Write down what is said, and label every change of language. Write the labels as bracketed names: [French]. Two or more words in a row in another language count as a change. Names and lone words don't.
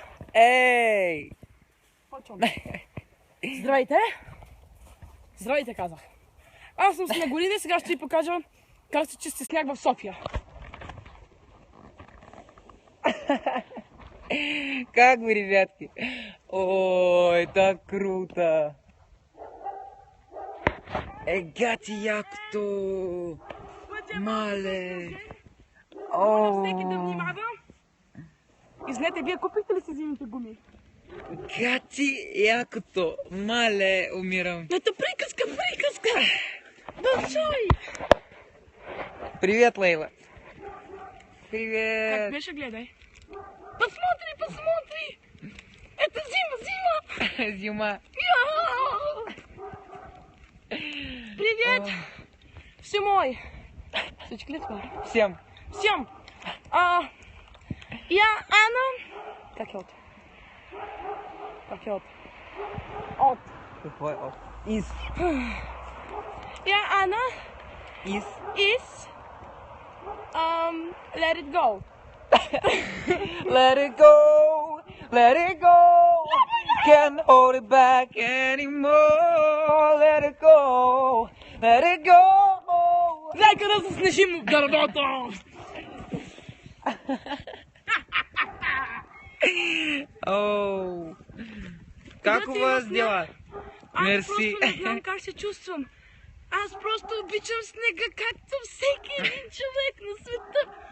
[Bulgarian] Ей! Почваме. Здравейте! Здравейте, казах. Аз съм Снегурин и сега ще ви покажа как се чисти сняг в София. [Russian] Как вы, ребятки? Ой, так круто! [Bulgarian] Гати якото! Мале! Моля всеки да внимава. Извинете, вие купихте ли си зимните гуми? Гати якото! Мале, умирам! Ето приказка! [Russian] Большой! Привет, Лейла! [Bulgarian] Как [Russian] Привет! [Bulgarian] беше, гледай? [Russian] Посмотри! Это зима! Зима! Привет! Все мой! [Bulgarian] Всички ли това? [Russian] Всем! Всем! Я Анна. Как от? От. [Bulgarian] Какво е от? Из! [Russian] Я Анна Из! [English] is let it go. Let it go! Let it go! Can't hold it back anymore! Let it go! Let it go! [Bulgarian] Нека да се снежим дървото! Оу! [Russian] Как у вас дела? [Bulgarian] Аз Мерси. просто не знам как се чувствам. Аз просто обичам снега, както всеки един човек на света.